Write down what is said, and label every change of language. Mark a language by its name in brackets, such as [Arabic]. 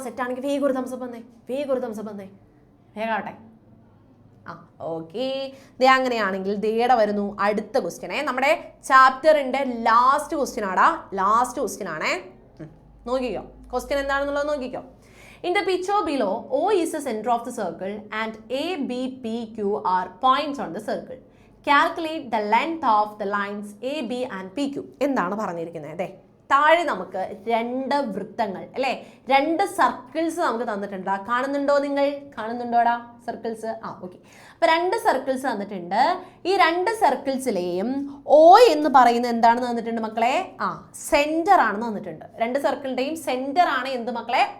[Malayalam] Set ആണെങ്കിൽ വേഗം ഒരു തംസപ്പ് വന്നേ. വേഗാവട്ടെ. ഓക്കെ, അങ്ങനെയാണെങ്കിൽ ദേടെ വരുന്നു അടുത്ത ക്വസ്റ്റ്യനെ. നമ്മുടെ ചാപ്റ്ററിന്റെ ലാസ്റ്റ് ക്വസ്റ്റ്യൻ ആണേ. നോക്കിക്കോ ക്വസ്റ്റ്യൻ എന്താണെന്നുള്ളത് നോക്കിക്കോ. [English] In the picture below, O is the center of the circle and A, B, P, Q are points on the circle. Calculate the length of the lines A, B and PQ. [Malayalam] എന്താണ് പറഞ്ഞിരിക്കുന്നത്? താഴെ നമുക്ക് 2 വൃത്തങ്ങൾ അല്ലേ, 2 circles നമുക്ക് തന്നിട്ടുണ്ട്. കാണുന്നുണ്ടോ, നിങ്ങൾ കാണുന്നുണ്ടോടാ സർക്കിൾസ്? ഓക്കെ. അപ്പൊ 2 സർക്കിൾസ് തന്നിട്ടുണ്ട്. ഈ 2 സർക്കിൾസിലെയും O എന്ന് പറയുന്നത് എന്താണെന്ന് തന്നിട്ടുണ്ട് മക്കളെ? സെന്റർ ആണെന്ന് തന്നിട്ടുണ്ട്. 2 സർക്കിളിന്റെയും സെന്റർ ആണ് എന്ത് മക്കളെ?